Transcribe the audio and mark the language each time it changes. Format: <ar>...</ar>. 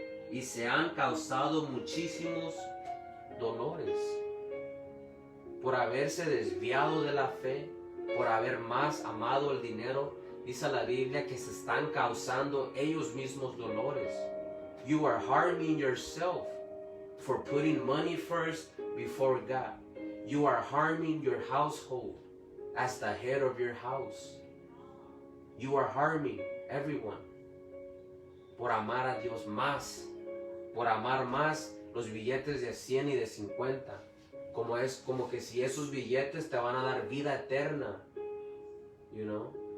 <es>Y se han causado muchísimos dolores por haberse desviado de la fe, por haber más amado el dinero. Dice la Biblia que se están causando ellos mismos dolores.</es> <en>You are harming yourself for putting money first before God. You are harming your household as the head of your house. You are harming everyone</en> <es>por amar a Dios más, por amar más los billetes de 100 y de 50. Como que si esos billetes te van a dar vida eterna. You know?</es>